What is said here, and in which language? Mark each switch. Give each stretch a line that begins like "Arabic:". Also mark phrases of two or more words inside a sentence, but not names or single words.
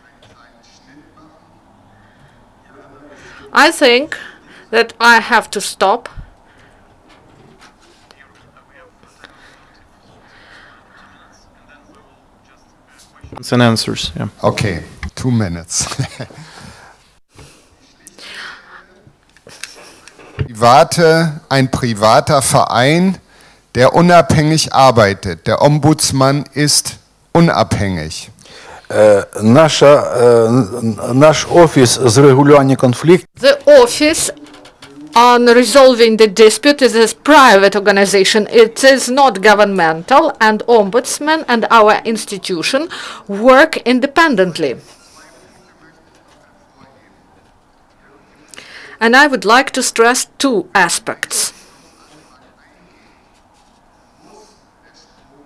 English: I think that I have to stop. And answers, yeah. Okay, 2 minutes.
German: Ein privater Verein, der unabhängig arbeitet. Der Ombudsman ist unabhängig.
Ukrainian: Наш офіс з регулювання конфліктів.
English: The office on resolving the dispute is a private organization. It is not governmental, and Ombudsman and our institution work independently. And I would like to stress 2 aspects.